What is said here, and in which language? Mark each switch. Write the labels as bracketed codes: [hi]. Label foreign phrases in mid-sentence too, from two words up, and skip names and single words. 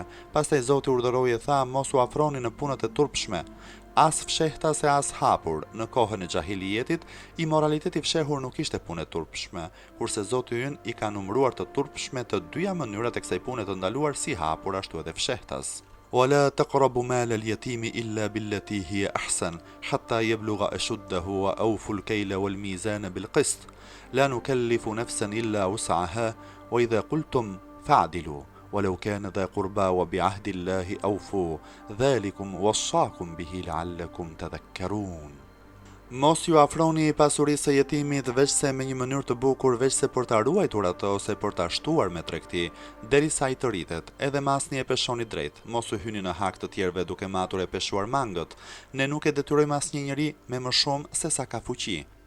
[sq] Pastaj Zoti urdhëroi e tha: mos u afroni në punët e turpshme, as fshehta se as hapur. Në kohën e xahilijetit, imoraliteti fshehur nuk ishte punë e turpshme, kurse Zoti ynë i ka numëruar të turpshme të dyja mënyrat e kësaj pune të ndaluar si hapur ashtu edhe fshehtas. [ar] ولا تقربوا مال اليتيم إلا بالتي هي أحسن حتى يبلغ أشده وأوفوا الكيل والميزان بالقسط لا نكلف نفسا إلا وسعها وإذا قلتم فاعدلوا ولو كان ذا قربى وبعهد الله أوفوا ذلكم وصاكم به لعلكم تذكرون. [sq] Mos ju afroni pasurisë së jetimit veç se me një mënyrë të bukur, veç se për ta ruajtur ato ose për ta shtuar me tregti, derisa ai të rritet, edhe masni e peshoni drejt. Mos u hyni në hak të tjerëve duke matur e peshuar mangët. Ne nuk e detyrojmë asnjë njeri me më shumë se sa ka fuqi.